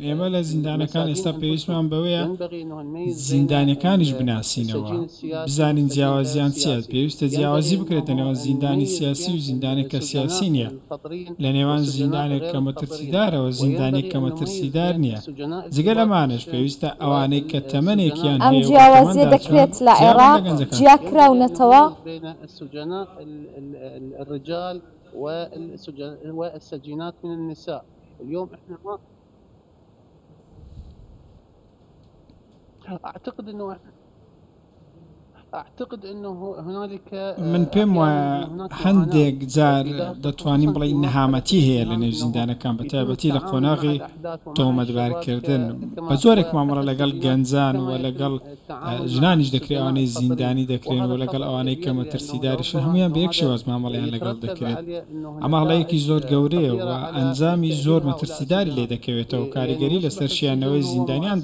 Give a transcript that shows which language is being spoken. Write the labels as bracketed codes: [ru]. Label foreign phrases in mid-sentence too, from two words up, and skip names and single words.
[ckb] ئێمە لە زیندانەکان ئێستا پێویستمان بەوەیە زیندانیەکانیش بناسینەوە بزانین جیاوازیان چیە پێویستە جیاوازی بکرێتە نێوان زیندانی سیاسی و زیندانێک کە سیاسی نییە لە نێوان زیندانێک کە مەترسیدارەوە زیندانێک کە مەترسیدار نییە جگە لەمانش پێویستە ئەوانەی کە تەمەنێکیان ئەم جیاوازیە دەکرێت لە عێراق جیاکراونەتەوە [ar] الرجال والسجينات من النساء اليوم احنا ما اعتقد انه هنالك [ckb] من پێم وایە هەندێک جار دەتوانین بڵێ نەهامەتی هەیە لە نێو زیندانەکان بە تایبەتی لە قۆناغی تۆمەتبارکردن بە زۆرێک مامەڵە لەگەڵ گەنجان و لەگەڵ ژنانیش دەکرێت ئەوانەی زیندانی دەکرێن و لەگەڵ ئەوانەی کە مەترسیداریشن هەمویان بە یەک شێوەز مامەڵەیان لەگەڵ دەکرێت ئەمە هەڵەیەکی زۆر گەورەیە و ئەنجامی زۆر مەترسیداری لێ دەکەوێتەوە و کاریگەری لەسەر شیانەوەی زیندانیان